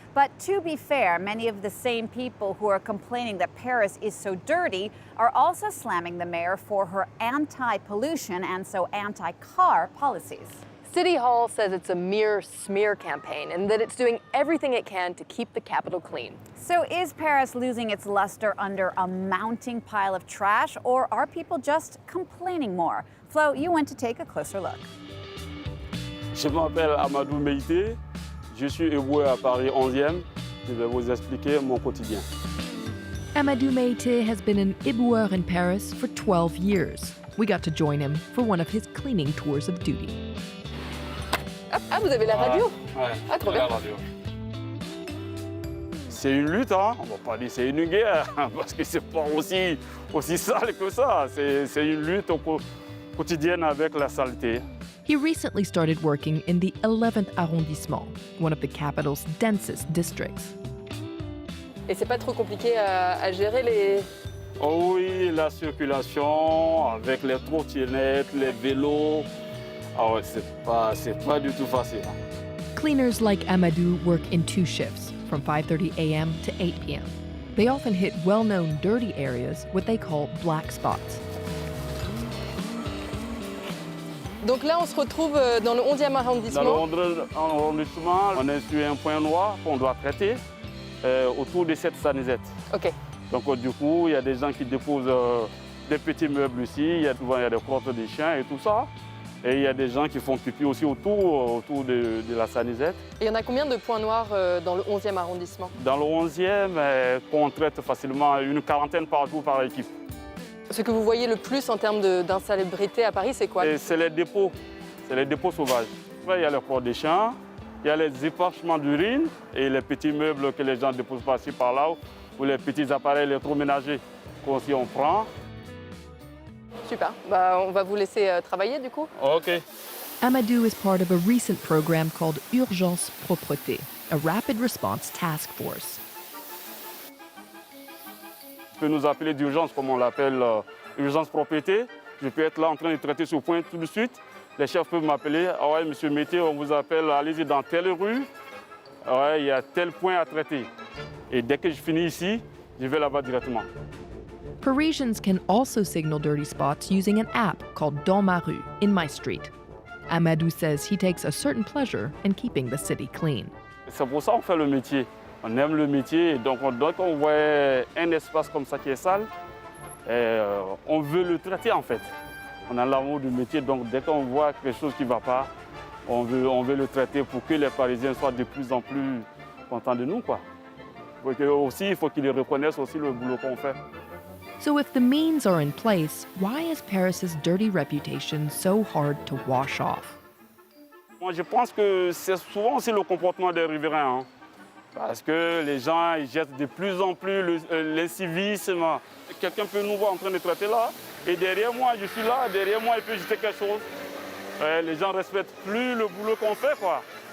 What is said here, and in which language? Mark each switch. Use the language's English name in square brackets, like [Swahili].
[English] But to be fair, many of the same people who are complaining that Paris is so dirty are also slamming the mayor for her anti-pollution and so anti-car policies. City Hall says it's a mere smear campaign and that it's doing everything it can to keep the capital clean. So is Paris losing its luster under a mounting pile of trash, or are people just complaining more? Flo, you went to take a closer look. [French] Je m'appelle Amadou Meïté, je suis éboueur à Paris 11e. Je vais vous expliquer mon quotidien. [English] Amadou Meïté has been an éboueur in Paris for 12 years. We got to join him for one of his cleaning tours of duty. [French] Ah, vous avez la radio? Ouais, ah, trop bien. La radio. C'est une lutte, hein? On va pas dire c'est une guerre, parce que c'est pas aussi sale que ça. C'est une lutte quotidienne avec la saleté. [English] He recently started working in the 11th arrondissement, one of the capital's densest districts. [French] Et c'est pas trop compliqué à gérer les... Oh oui, la circulation avec les trottinettes, les vélos. Ah ouais, c'est pas du tout facile. [English] Cleaners like Amadou work in 2 shifts, from 5:30 a.m. to 8 p.m. They often hit well-known dirty areas, what they call black spots. [French] Donc là, on se retrouve dans le 11e arrondissement. Dans le 11e arrondissement, on est sur un point noir qu'on doit traiter autour de cette sanisette. OK. Donc du coup, il y a des gens qui déposent des petits meubles ici, souvent il y a des crottes de chiens et tout ça. Et il y a des gens qui font pipi aussi autour de la sanisette. Et il y en a combien de points noirs dans le 11e arrondissement? Dans le 11e, on traite facilement une quarantaine par jour par équipe. Ce que vous voyez le plus en termes d'insalubrité à Paris, c'est quoi? C'est les dépôts sauvages. Après, il y a les crottes de chiens, il y a les épanchements d'urine et les petits meubles que les gens déposent par-ci par-là, ou les petits appareils électroménagers qu'aussi on prend. Super. Bah, on va vous laisser travailler du coup. OK. [English] Amadou is part of a recent program called Urgence-Propreté, a rapid response task force. [French] Tu peux nous appeler d'urgence, comme on l'appelle, urgence-propreté. Je peux être là en train de traiter ce point tout de suite. Les chefs peuvent m'appeler. Ah ouais, monsieur Mété, on vous appelle, allez-y dans telle rue. Ah ouais, il y a tel point à traiter. Et dès que je finis ici, je vais là-bas directement. [English] Parisians can also signal dirty spots using an app called Dans ma rue, in my street. Amadou says he takes a certain pleasure in keeping the city clean. [French] C'est pour ça qu'on fait le métier. On aime le métier, et donc dès qu'on voit un espace comme ça qui est sale, on veut le traiter en fait. On a l'amour du métier, donc dès qu'on voit quelque chose qui ne va pas, on veut le traiter pour que les Parisiens soient de plus en plus contents de nous, quoi. Aussi, il faut qu'ils reconnaissent aussi le boulot qu'on fait. [English] So if the means are in place, why is Paris's dirty reputation so hard to wash off? [French] Moi, je pense que c'est souvent aussi le comportement des riverains, hein, parce que les gens ils jettent de plus en plus l'incivisme. Quelqu'un peut nous voir en train de traiter là, et derrière moi, je suis là, derrière moi, il peut jeter quelque chose. Les gens ne respectent plus le boulot qu'on fait, quoi.